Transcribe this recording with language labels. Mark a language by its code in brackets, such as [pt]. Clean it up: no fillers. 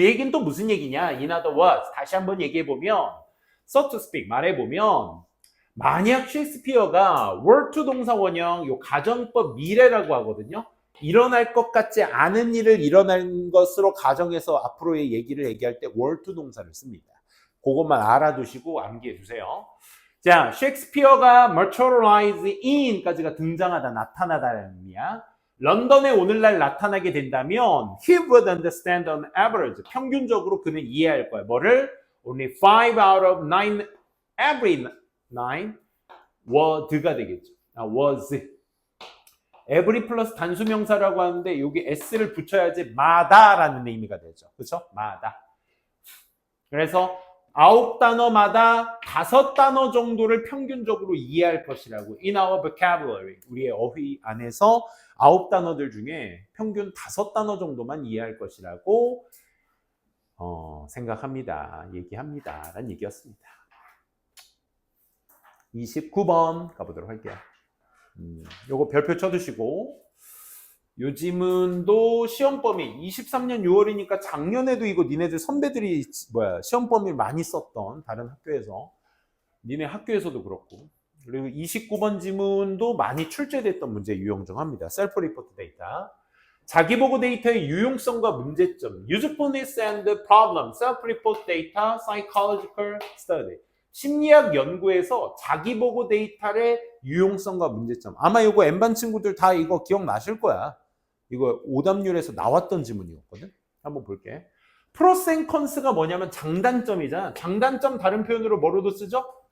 [ko] 그 얘기는 또 무슨 얘기냐? [en] In other words, [ko] 다시 한번 얘기해보면, [en] so to speak, [ko] 말해보면, 만약 셰익스피어가 were to 동사 원형, 요 가정법 미래라고 하거든요. 일어날 것 같지 않은 일을 일어난 것으로 가정해서 앞으로의 얘기를 얘기할 때 were to 동사를 씁니다. 그것만 알아두시고 암기해 두세요. 자, 셰익스피어가 materialize in까지가 등장하다, 나타나다라는 의미야. 런던에 오늘날 나타나게 된다면 [en] he would understand on average. [ko] 평균적으로 그는 이해할 거야. 뭐를? [en] Only 5 out of 9, every 9 word가 [ko] 되겠죠. [en] was. [ko] every 플러스 단수명사라고 하는데 여기 s를 붙여야지 마다라는 의미가 되죠. 그렇죠? 마다. 그래서 9단어마다 5단어 정도를 평균적으로 이해할 것이라고. [en] In our vocabulary. [ko] 우리의 어휘 안에서 9단어들 중에 평균 5단어 정도만 이해할 것이라고 생각합니다. 얘기합니다. 라는 얘기였습니다. 29번 가보도록 할게요. 요거 별표 쳐두시고, 요즘은 또 시험 범위 23년 6월이니까 작년에도 이거 니네들 선배들이 시험 범위 많이 썼던 다른 학교에서, 니네 학교에서도 그렇고, 그리고 29번 지문도 많이 출제됐던 문제 유형 중 합니다. 셀프 리포트 데이터. 자기보고 데이터의 유용성과 문제점, [en] usefulness and problem, self report data, psychological study. [ko] 심리학 연구에서 자기보고 데이터의 유용성과 문제점. 아마 이거 N반 친구들 다 이거 기억나실 거야. 이거 오답률에서 나왔던 지문이었거든. 한번 볼게. 프로스 앤 컨스가 뭐냐면 장단점이잖아. 장단점 다른 표현으로 뭐로도 쓰죠?